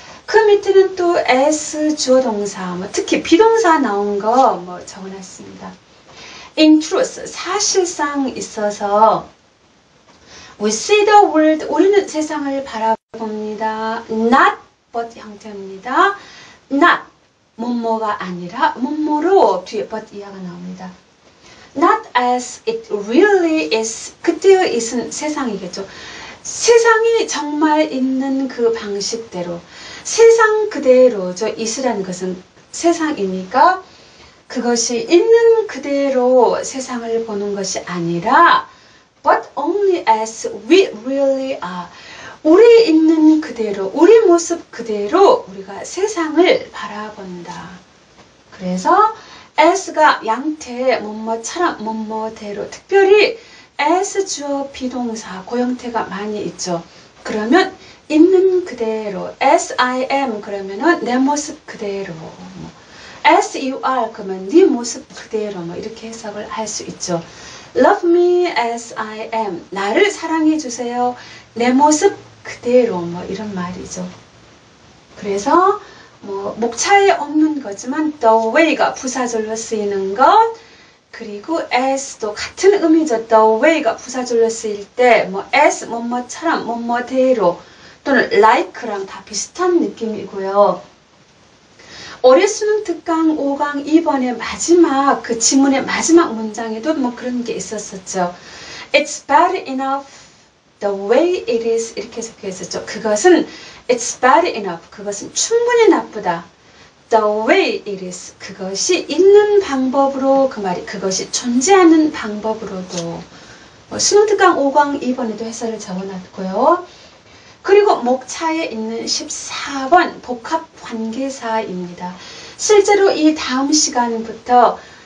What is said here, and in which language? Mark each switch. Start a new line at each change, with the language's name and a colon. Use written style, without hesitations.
Korean: 그 밑에는 또 as 주어 동사, 뭐 특히 비동사 나온 거 뭐 적어놨습니다.
English: In truth,
Korean: 사실상 있어서
English: we see the world,
Korean: 우리는 세상을 바라봅니다. Not but 형태입니다. Not, 뭐뭐가 아니라 뭐뭐로 뒤에 but 이하가 나옵니다.
English: Not as it really is.
Korean: 그때의 it은 세상이겠죠. 세상이 정말 있는 그 방식대로 세상 그대로 저 it이라는 것은 세상이니까 그것이 있는 그대로 세상을 보는 것이 아니라
English: but only as we really are.
Korean: 우리 있는 그대로 우리 모습 그대로 우리가 세상을 바라본다. 그래서 as가 양태 뭐뭐처럼 뭐뭐대로 특별히 as 주어 비동사 그 형태가 많이 있죠. 그러면 있는 그대로
English: as I am
Korean: 그러면은 내 모습 그대로
English: as you are
Korean: 그러면 네 모습 그대로 뭐 이렇게 해석을 할 수 있죠.
English: Love me as I am
Korean: 나를 사랑해 주세요. 내 모습 그대로 뭐 이런 말이죠. 그래서 뭐 목차에 없는 거지만 the way가 부사절로 쓰이는 것 그리고 as도 같은 의미죠. the way가 부사절로 쓰일 때 뭐 as 뭐뭐처럼 뭐뭐대로 또는 like랑 다 비슷한 느낌이고요. 올해 수능 특강 5강 2번의 마지막 그 지문의 마지막 문장에도 뭐 그런 게 있었었죠.
English: It's bad enough the way it is 이렇게 적혀 있었죠.
Korean: 그것은
English: It's bad enough.
Korean: 그것은 충분히 나쁘다.
English: The way it is.
Korean: 그것이 있는 방법으로 그 말이 그것이 존재하는 방법으로도 수능 특강 5강 2번에도 해설을 적어놨고요. 그리고 목차에 있는 14번 복합 관계사입니다. 실제로 이 다음 시간부터